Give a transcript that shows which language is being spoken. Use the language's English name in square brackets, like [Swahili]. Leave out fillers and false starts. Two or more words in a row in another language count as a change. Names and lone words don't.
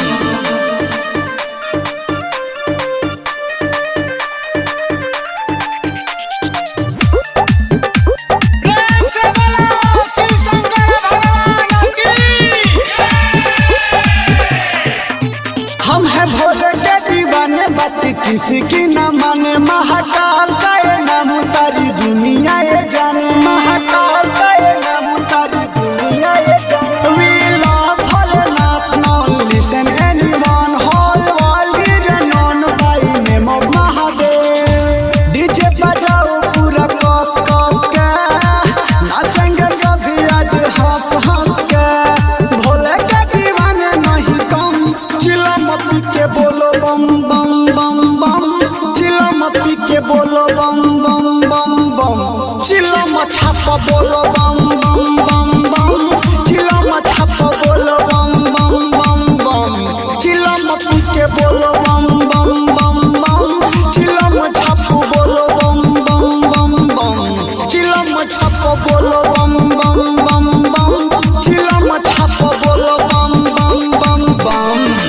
[Hindi] प्रेम से बोलो शिव शंकर भगवान की। हम हैं भोले के दीवाने, बात किसी की न माने। महाकाल का ये नाम सारी दुनिया ये जाने, महाकाल का ये नाम सारी दुनिया ये जाने। [English] We love Bholenath, now listen anyone, whole world is known by name of Mahadev। [Hindi] डीजे बजाओ पूरा कस कस के, नाचेंगे सभी आज हंस हंस के। भोले के दीवाने नहीं कम, चिलम पी के बोलो बम बम बम बम, चिलम पी के बोलो बम बम बम बम, चिलम छाप बोलो बम बम बम बम, चिलम छाप बोलो बम बम बम बम, चिलम पी के बोलो बम बम बम बम, चिलम छाप बोलो बम बम बम बम, चिलम छाप बोलो बम बम बम बम, चिलम छाप बोलो बम बम बम बम।